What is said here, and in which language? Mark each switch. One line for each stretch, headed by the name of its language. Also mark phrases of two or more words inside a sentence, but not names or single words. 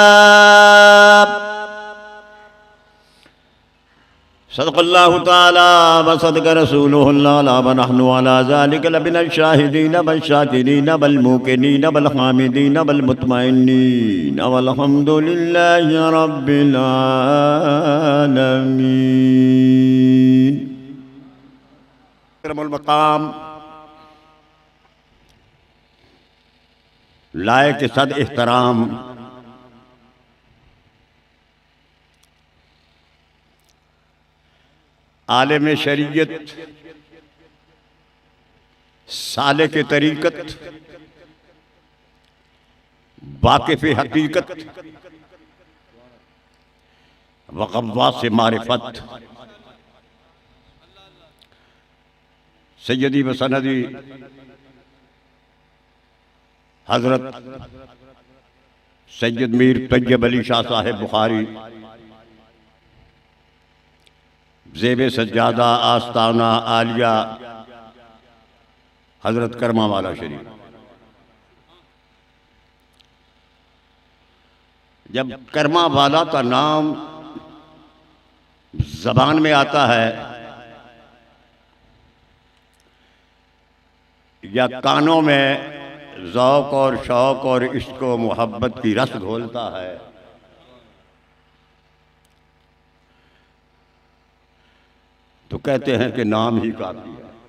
Arabic: صدق الله تعالى وصدق رسوله الأعلى ونحن على ذلك لمن الشاهدين والشاكرين والموقنين والحامدين والمطمئنين والحمد لله رب العالمين.
Urdu: اکرام المقام لائق صد احترام عالم شریعت، سالک طریقت, واقف حقیقت و غواص معرفت سیدی و سندی حضرت سید میر طیب علی شاہ صاحب بخاری زیب سجادہ آستانہ عالیہ حضرت کرما والا شریف. جب کرما والا کا نام زبان میں آتا ہے یا کانوں میں ذوق اور شوق اور عشق و محبت کی رس گھولتا ہے، تو کہتے ہیں کہ نام ہی کافی ہے.